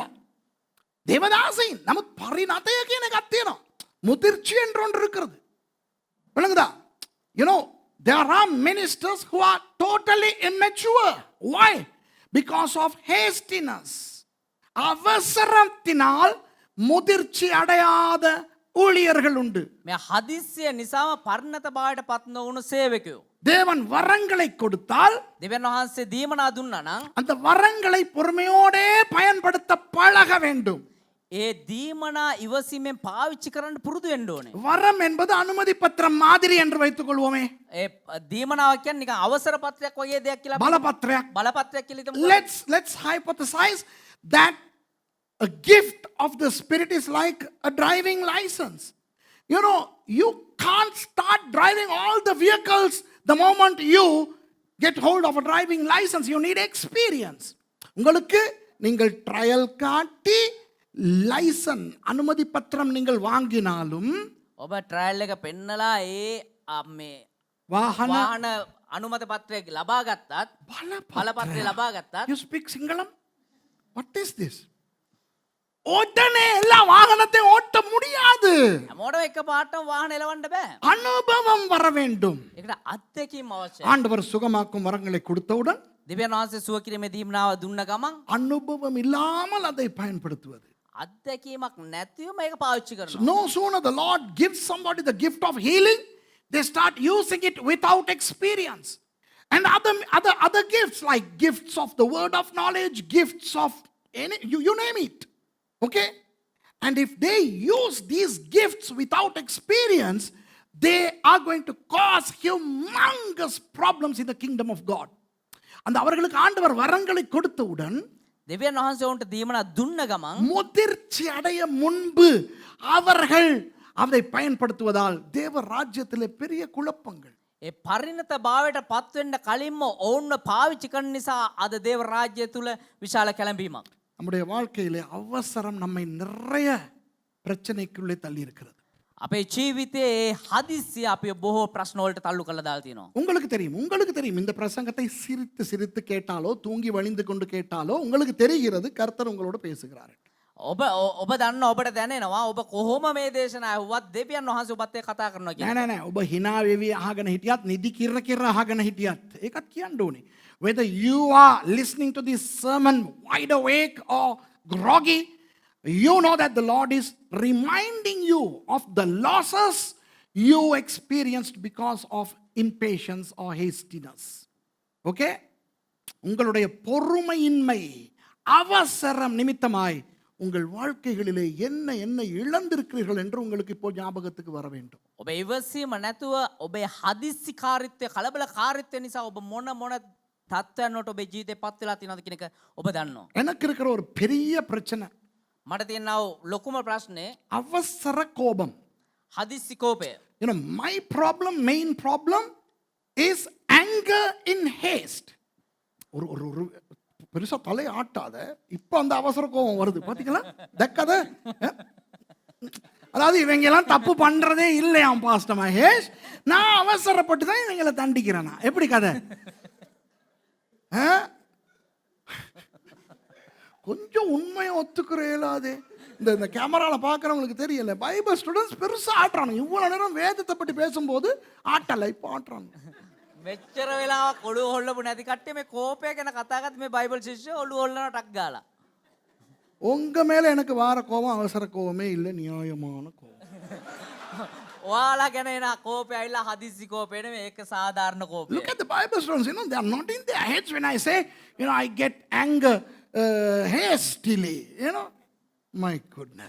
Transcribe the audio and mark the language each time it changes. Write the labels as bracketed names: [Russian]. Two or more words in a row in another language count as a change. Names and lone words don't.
[Tamil] தேவதாசையின் நமக்கு [Sinhala] பரிணතය කියන එකක් තියෙනවා. [Tamil] முதிர்ச்சி என்று ஒன்று இருக்கிறது. விளங்குதா? [English] You know, there are ministers who are totally immature. Why? Because of hastiness. [Tamil] அவசரத்தினால் முதிர்ச்சி அடையாத ஊழியர்கள் உண்டு. [Sinhala] මේ හදිස්සිය නිසාම පරිණත භාවයට පත් නොවුණු සේවකයෝ. [Tamil] தேவன் வரங்களை கொடுத்தால் [Sinhala] දෙවියන් වහන්සේ දීමනා දුන්නා නම් [Tamil] அந்த வரங்களை பொறுமையோடே பயன்படுத்த பழக வேண்டும். [Sinhala] ඒ දීමනා ඉවසීමෙන් පාවිච්චි කරන්න පුරුදු වෙන්න ඕනේ. [Tamil] வரம் என்பது அனுமதி பத்திரம் மாதிரி என்று வைத்துக் கொள்வோமே. [Sinhala] ඒ දීමනාව කියන්නේ නිකන් අවසර පත්‍රයක් වගේ දෙයක් කියලා [Tamil] பலபத்திரம். [Sinhala] බලපත්‍රයක් කියලා හිතමු. [English] Let's hypothesize that a gift of the Spirit is like a driving license. You know, you can't start driving all the vehicles the moment you get hold of a driving license. You need experience. [Tamil] உங்களுக்கு நீங்கள் ட்ரையல் காட்டி லைசன் அனுமதி பத்திரம் நீங்கள் வாங்கினாலும் [Sinhala] ඔබ ට්‍රයල් එක පෙන්නලා ඒ මේ [Tamil] வாகன [Sinhala] වාහන අනුමත පත්‍රයක් ලබා ගත්තත් බලපත්‍රය ලබා ගත්තත් [English] You speak Singalam? What is this? [Tamil] உடனே எல்லா வாகனத்தையும் ஓட்ட முடியாது. [Sinhala] හැමෝටම එක පාටම වාහන එලවන්න බෑ. [Tamil] அனுபவம் வர வேண்டும். [Sinhala] ඒකට අත්දැකීම් අවශ්‍යයි. [Tamil] ஆண்டவர் சுகமாக்கும் வரங்களை கொடுத்தவுடன் [Sinhala] දෙවියන් වහන්සේ සුව කිරීමේ දීමනාව දුන්න ගමන් [Tamil] அனுபவம் இல்லாமல் அதை பயன்படுத்துவது. [Sinhala] අත්දැකීමක් නැතිව මේක පාවිච්චි කරනවා. [English] No sooner the Lord gives somebody the gift of healing, they start using it without experience. And other gifts like gifts of the word of knowledge, gifts of you name it. Okay? And if they use these gifts without experience, they are going to cause humongous problems in the kingdom of God. [Tamil] அந்த அவர்களுக்கு ஆண்டவர் வரங்களை கொடுத்தவுடன் [Sinhala] දෙවියන් වහන්සේ උන්ට දීමනා දුන්න ගමන් [Tamil] முதிர்ச்சி அடைய முன்பு அவர்கள் அதை பயன்படுத்துவதால் தேவ ராஜ்யத்திலே பெரிய குழப்பங்கள். [Sinhala] ඒ පරිණත භාවයට පත් වෙන්න කලින්ම ඔවුන්ව පාවිච්චි කරන නිසා අද දේව රාජ්‍ය තුල විශාල කැළඹීමක්. [Tamil] நம்முடைய வாழ்க்கையிலே அவசரம் நம்மை நிறைய பிரச்சனைக்குள்ளே தள்ளி இருக்கிறது. [Sinhala] අපේ ජීවිතයේ හදිස්සිය අපි බොහෝ ප්‍රශ්න වලට තල්ලු කරලා දාලා තියෙනවා. [Tamil] உங்களுக்கு தெரியும் இந்த பிரசங்கத்தை சிரித்து சிரித்து கேட்டாலோ தூங்கி வழிந்து கொண்டு கேட்டாலோ உங்களுக்கு தெரிகிறது கர்த்தர் உங்களோட பேசுகிறார். [Sinhala] ඔබ දන්න ඔබට දැනෙනවා ඔබ කොහොම මේ දේශනාව ඇහුවත් දෙවියන් වහන්සේ ඔබත් එක්ක කතා කරනවා කියලා. නෑ ඔබ hina වෙවි අහගෙන හිටියත් නිදි කිර අහගෙන හිටියත් ඒකත් කියන්න ඕනේ. [English] Whether you are listening to this sermon wide awake or groggy, you know that the Lord is reminding you of the losses you experienced because of impatience or hastiness. Okay? [Tamil] உங்களுடைய பொறுமையின்மை அவசரம் நிமித்தமாய் உங்கள் வாழ்க்கைகளிலே என்ன இழந்திருக்கிறீர்கள் என்று உங்களுக்கு இப்போ ஞாபகத்துக்கு வர வேண்டும். [Sinhala] ඔබ ඉවසීම නැතුව ඔබේ හදිස්සිකාරීත්වය කලබලකාරීත්වය නිසා ඔබ මොන තත්ත්වයන් වලට ඔබේ ජීවිතේ පත් වෙලා තියෙනවද කියන එක ඔබ දන්නවා. [Tamil] எனக்கு இருக்கிற ஒரு பெரிய பிரச்சனை [Sinhala] මට තියෙනව ලොකුම ප්‍රශ්නේ [Tamil] அவசர கோபம். [Sinhala] හදිස්සි කෝපය. [English] You know, my main problem is anger in haste. [Tamil] ஒரு பெருசா தலை ஆட்டாத இப்ப அந்த அவசர கோபம் வருது பாத்தீங்களா? தக்கத அதாவது இவங்க எல்லாம் தப்பு பண்றதே இல்லையாம் பாஸ்டர் மகேஷ், நான் அவசரப்பட்டு தான் இவங்களை தண்டிக்கிறேன். எப்படி கதை? கொஞ்சம் உண்மையை ஒத்துக்கிற இயலாதே. இந்த கேமராவில் பார்க்குறவங்களுக்கு தெரியல, [English] Bible students [Tamil] பெருசாக ஆட்டுறானுங்க. இவ்வளோ நேரம் வேதத்தை பற்றி பேசும்போது ஆட்டலை, இப்போ ஆட்டுறாங்க. [Sinhala] මෙච්චර වෙලාවක් ඔළුව හොල්ලපු නැති කට්ටිය මේ කෝපය ගැන කතා කරද්දි මේ බයිබල් ශිෂ්‍යයෝ ඔළුව හොල්ලනවා ටක් ගාලා. [Tamil] உங்கள் மேலே எனக்கு வார கோபம் அவசர கோபமே இல்லை, நியாயமான கோபம். [Sinhala] ඔයාලා ගැන එන කෝපය ඇවිල්ලා හදිස්සි කෝපය නෙමෙයි, ඒක සාධාරණ කෝපය. [English] Look at the Bible students, they are not in their heads when I say, I get anger hastily, my goodness.